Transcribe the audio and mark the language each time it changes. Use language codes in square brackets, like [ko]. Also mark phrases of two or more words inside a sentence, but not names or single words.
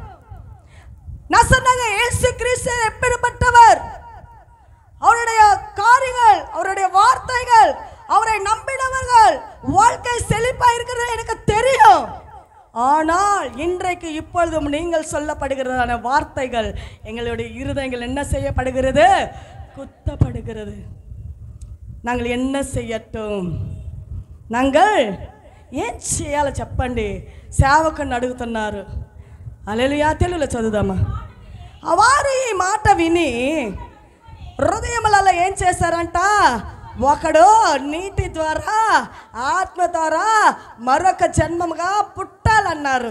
[ta] நான் சொன்னாங்க, இயேசு கிறிஸ்து எப்படிப்பட்டவர், அவருடைய காரியங்கள், அவருடைய வார்த்தைகள், அவரை நம்பினவர்கள் வாழ்க்கை செழிப்பா இருக்கிறது எனக்கு தெரியும். ஆனால் இன்றைக்கு இப்பொழுதும் நீங்கள் சொல்லப்படுகிறதான வார்த்தைகள் எங்களுடைய இருதயங்கள் என்ன செய்யப்படுகிறது? குத்தப்படுகிறது. நாங்கள் என்ன செய்யட்டும்? நாங்கள் [te] ఏం చేయాలో చెప్పండి? సేవకుని అడుగుతున్నారు. హల్లెలూయా. తెలుగులో చదువుదామా. వారు ఈ మాట విని హృదయములలో ఏం చేశారంట? ఒకడు నీటి ద్వారా ఆత్మ ద్వారా మరొక జన్మముగా పుట్టాలన్నారు.